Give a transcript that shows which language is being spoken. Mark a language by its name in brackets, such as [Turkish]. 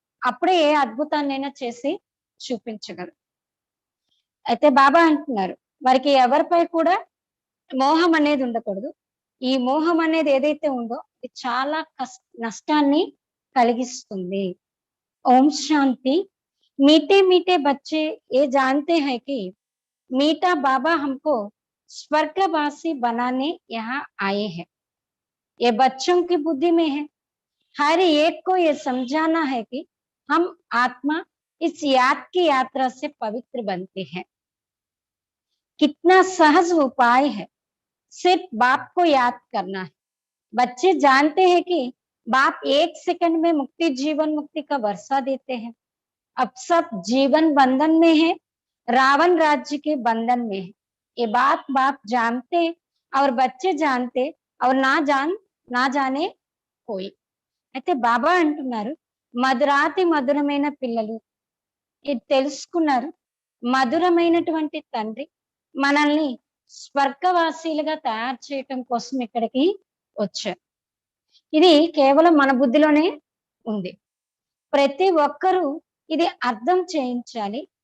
[Telugu] అప్పుడే ఏ అద్భుతాన్నైనా చేసి చూపించగలరు. అయితే బాబా అంటున్నారు వారికి ఎవరిపై కూడా మోహం అనేది ఉండకూడదు. ఈ మోహం అనేది ఏదైతే ఉందో ఇది చాలా నష్టాన్ని కలిగిస్తుంది. ఓం శాంతి. [Hindi] मीठे मीठे बच्चे ये जानते हैं कि मीठा बाबा हमको स्वर्गवासी बनाने यहाँ आए हैं। ये बच्चों की बुद्धि में है। हर एक को ये समझाना है कि हम आत्मा इस याद की यात्रा से पवित्र बनते हैं। कितना सहज उपाय है, सिर्फ बाप को याद करना है। बच्चे जानते हैं कि बाप एक सेकंड में मुक्ति जीवन मुक्ति का वर्षा देते हैं। अब सब जीवन बंधन में है, रावण राज्य के बंधन में है। ये बात बाप जानते और बच्चे जानते और ना जाने कोई। [Telugu] అయితే బాబా అంటున్నారు మధురాతి మధురమైన పిల్లలు ఇది తెలుసుకున్నారు. మధురమైనటువంటి తండ్రి మనల్ని స్వర్గవాసీలుగా తయారు చేయటం కోసం ఇక్కడికి వచ్చారు. ఇది కేవలం మన బుద్ధిలోనే ఉంది. ప్రతి ఒక్కరూ ఇది అర్థం చేయించాలి.